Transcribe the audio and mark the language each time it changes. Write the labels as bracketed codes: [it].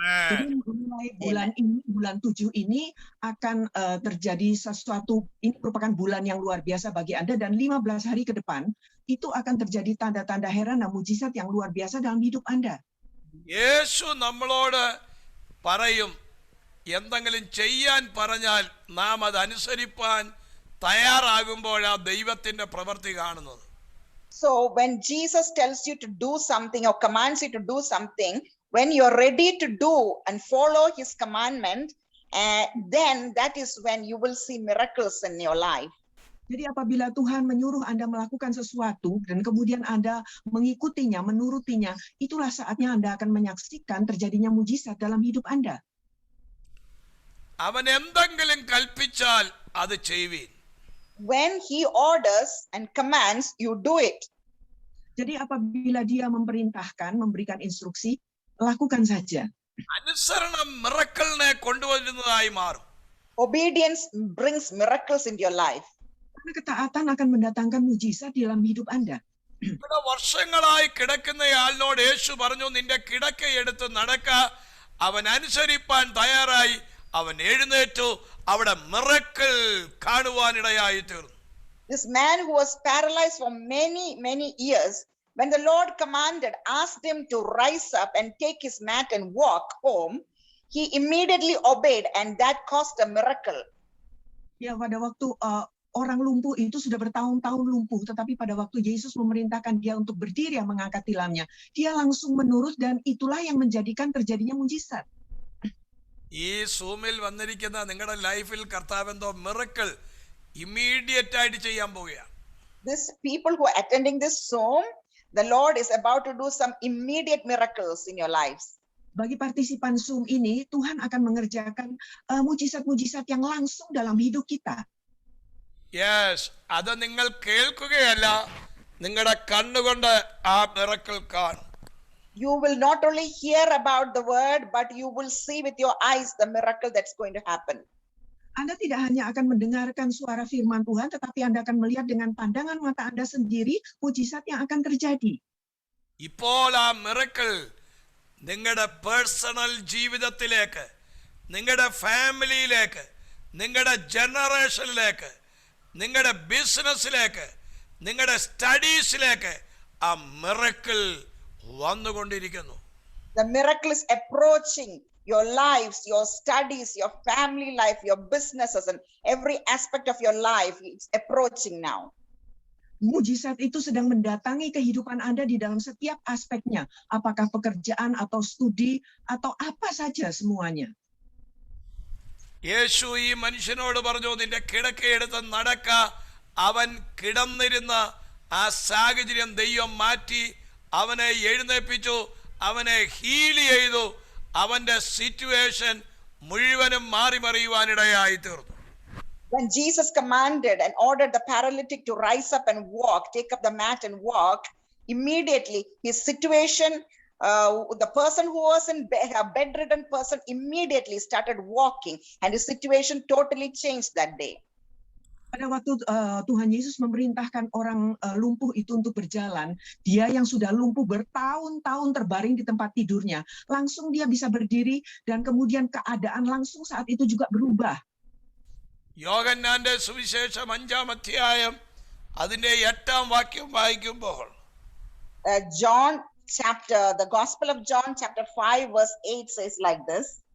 [id] Jadi mulai bulan ini, bulan 7 ini akan terjadi sesuatu, ini merupakan bulan yang luar biasa bagi Anda, dan 15 hari ke depan itu akan terjadi tanda-tanda heran dan mujizat yang luar biasa dalam hidup Anda. [ml] യേശു നമ്മളോട് പറയും, എന്തെങ്കിലും ചെയ്യാൻ പറഞ്ഞാൽ നാം അത് അനുസരിപ്പാൻ തയ്യാറാകുമ്പോഴാ ദൈവത്തിന്റെ പ്രവൃത്തി കാണുന്നത്. [en] So when Jesus tells you to do something or commands you to do something, when you're ready to do and follow his commandment, then that is when you will see miracles in your life. [id] Jadi apabila Tuhan menyuruh Anda melakukan sesuatu dan kemudian Anda mengikutinya, menurutinya, itulah saatnya Anda akan menyaksikan terjadinya mujizat dalam hidup Anda. [ml] അവൻ എന്തെങ്കിലും കൽപ്പിച്ചാൽ അത് ചെയ്യുവീൻ. [en] When he orders and commands, you do it. [id] Jadi apabila dia memerintahkan, memberikan instruksi, lakukan saja. [ml] അനുസരണം മിറക്കിളിനെ കൊണ്ടുവരുന്നതായി മാറും. [en] Obedience brings miracles into your life. [id] Karena ketaatan akan mendatangkan mujizat dalam hidup Anda. [ml] ഇവിടെ വർഷങ്ങളായി കിടക്കുന്നയാളിനോട് യേശു പറഞ്ഞു, നിന്റെ കിടക്കയെടുത്ത് നടക്ക. അവൻ അനുസരിപ്പാൻ തയ്യാറായി. അവൻ എഴുന്നേറ്റു. അവിടെ മിറക്കിൾ കാണുവാനിടയായി തീർന്നു. [en] This man who was paralyzed for many years, when the Lord commanded, asked him to rise up and take his mat and walk home, he immediately obeyed, and that caused a miracle. [id] Ya, pada waktu orang lumpuh itu sudah bertahun-tahun lumpuh, tetapi pada waktu Yesus memerintahkan dia untuk berdiri yang mengangkat tilamnya, dia langsung menurut, dan itulah yang menjadikan terjadinya mujizat. [ml] ഈ സൂമിൽ വന്നിരിക്കുന്ന നിങ്ങളുടെ ലൈഫിൽ കർത്താവ് എന്തോ miracle immediate ആയിട്ട് ചെയ്യാൻ പോവുകയാണ്. [en] These people who are attending this Zoom, the Lord is about to do some immediate miracles in your lives. [id] Bagi partisipan Zoom ini, Tuhan akan mengerjakan mujizat-mujizat yang langsung dalam hidup kita. [ml] Yes, അത് നിങ്ങൾ കേൾക്കുകയല്ല, നിങ്ങളുടെ കണ്ണുകൊണ്ട് ആ miracle കാണും. [en] You will not only hear about the word, but you will see with your eyes the miracle that's going to happen. [id] Anda tidak hanya akan mendengarkan suara firman Tuhan, tetapi Anda akan melihat dengan pandangan mata Anda sendiri mujizat yang akan terjadi. [ml] ഇപ്പോൾ ആ miracle നിങ്ങളുടെ personal ജീവിതത്തിലേക്ക്, നിങ്ങളുടെ ഫാമിലിയിലേക്ക്, നിങ്ങളുടെ ജനറേഷനിലേക്ക്, നിങ്ങളുടെ ബിസിനസ്സിലേക്ക്, നിങ്ങളുടെ സ്റ്റഡീസിലേക്ക് ആ മിറക്കിൾ വന്നുകൊണ്ടിരിക്കുന്നു. [en] The miracle is approaching your lives, your studies, your family life, your businesses, and every aspect of your life. It's approaching now. [id] Mujizat itu sedang mendatangi kehidupan Anda di dalam setiap aspeknya, apakah pekerjaan atau studi atau apa saja semuanya. [ml] യേശു ഈ മനുഷ്യനോട് പറഞ്ഞു, നിന്റെ കിടക്കയെടുത്ത് നടക്ക. അവൻ കിടന്നിരുന്ന ആ സാഹചര്യം ദൈവം മാറ്റി, അവനെ എഴുന്നേൽപ്പിച്ചു, അവനെ ഹീൽ ചെയ്തു. അവന്റെ സിറ്റുവേഷൻ മുഴുവനും മാറി മറിയുവാനിടയായി തീർന്നു. [en] When Jesus commanded and ordered the paralytic to rise up and walk, take up the mat and walk, immediately his situation, the person who was a bedridden person immediately started walking, and his situation totally changed that day. [id] Pada waktu Tuhan Yesus memerintahkan orang lumpuh itu untuk berjalan, dia yang sudah lumpuh bertahun-tahun terbaring di tempat tidurnya, langsung dia bisa berdiri, dan kemudian keadaan langsung saat itu juga berubah. [ml] യോഹന്നാന്റെ സുവിശേഷം 5-ാം അധ്യായം അതിന്റെ 8-ാം വാക്യം വായിക്കുമ്പോൾ, [en] the Gospel of John chapter 5 verse 8 says like this.